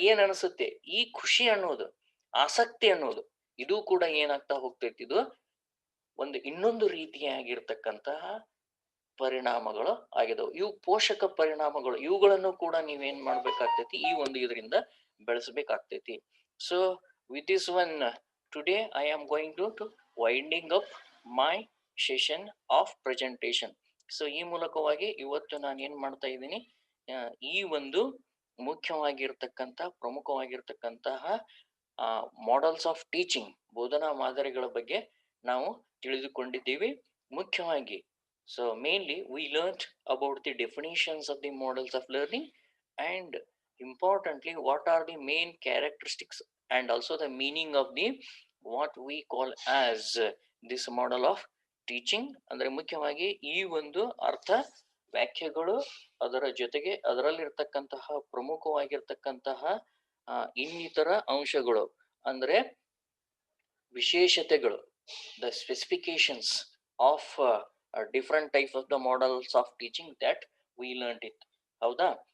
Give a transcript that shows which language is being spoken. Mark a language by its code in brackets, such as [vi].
[kn] ಏನ್ ಅನಿಸುತ್ತೆ, ಈ ಖುಷಿ ಅನ್ನೋದು, ಆಸಕ್ತಿ ಅನ್ನೋದು, ಇದು ಕೂಡ ಏನಾಗ್ತಾ ಹೋಗ್ತೈತಿ, ಇದು ಒಂದು ಇನ್ನೊಂದು ರೀತಿಯಾಗಿರ್ತಕ್ಕಂತಹ ಪರಿಣಾಮಗಳು ಆಗಿದವು. ಇವು ಪೋಷಕ ಪರಿಣಾಮಗಳು. ಇವುಗಳನ್ನು ಕೂಡ ನೀವೇನ್ ಮಾಡ್ಬೇಕಾಗ್ತೈತಿ, ಈ ಒಂದು ಇದರಿಂದ ಬೆಳೆಸಬೇಕಾಗ್ತೈತಿ. [en] So with this one today I am going to winding up my session of presentation. [kn] So ಈ ಮೂಲಕವಾಗಿ ಇವತ್ತು ನಾನು ಏನ್ ಮಾಡ್ತಾ ಇದ್ದೀನಿ, ಈ ಒಂದು ಮುಖ್ಯವಾಗಿರ್ತಕ್ಕಂಥ ಪ್ರಮುಖವಾಗಿರ್ತಕ್ಕಂತಹ [en] models of teaching, [kn] ಬೋಧನಾ ಮಾದರಿಗಳ ಬಗ್ಗೆ ನಾವು ತಿಳಿದುಕೊಂಡಿದ್ದೀವಿ. [en] ಮುಖ್ಯವಾಗಿ so mainly we learn about the definitions of the models of learning and importantly what are the main characteristics and also the meaning of the what we call as this model of teaching. [kn] ಅಂದ್ರೆ ಮುಖ್ಯವಾಗಿ ಈ ಒಂದು ಅರ್ಥ ವ್ಯಾಖ್ಯೆಗಳು, ಅದರ ಜೊತೆಗೆ ಅದರಲ್ಲಿರ್ತಕ್ಕಂತಹ ಪ್ರಮುಖವಾಗಿರ್ತಕ್ಕಂತಹ ಇನ್ನಿತರ ಅಂಶಗಳು ಅಂದ್ರೆ ವಿಶೇಷತೆಗಳು, [en] The specifications of different type of the models of teaching that we learn it. [kn] ಹೌದಾ?